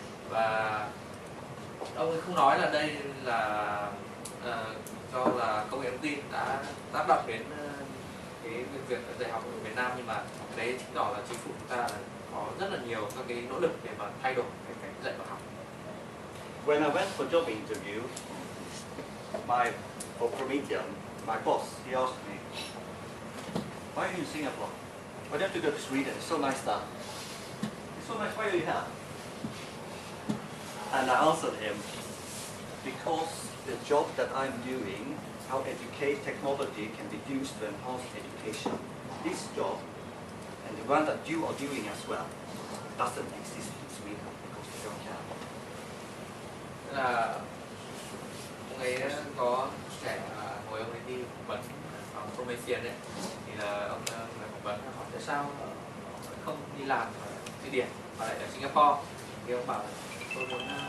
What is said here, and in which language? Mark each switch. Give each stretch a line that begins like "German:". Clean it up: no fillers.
Vietnamese: Và ông ấy không nói là đây là do là công nghệ thông tin đã tác động đến cái việc dạy học ở Việt Nam, nhưng mà đấy chứng tỏ là chính phủ chúng ta là có rất là nhiều các cái nỗ lực để mà thay đổi cái cách dạy và học.
English: When I went for job interview, for Promethean, my boss, he asked me, why are you in Singapore? Why don't you go to Sweden? It's so nice there. It's so nice, why are you here? And I answered him, because the job that I'm doing, how technology can be used to enhance education, this job, and the one that you are doing as well, doesn't exist in Sweden because they don't care.
Vietnamese: Là ông ấy có trẻ hồi ông ấy đi phỏng vấn phòng Promethean đấy, thì là ông người phỏng vấn hỏi tại sao không đi làm ở Thụy Điển mà lại ở Singapore, thì ông bảo là tôi muốn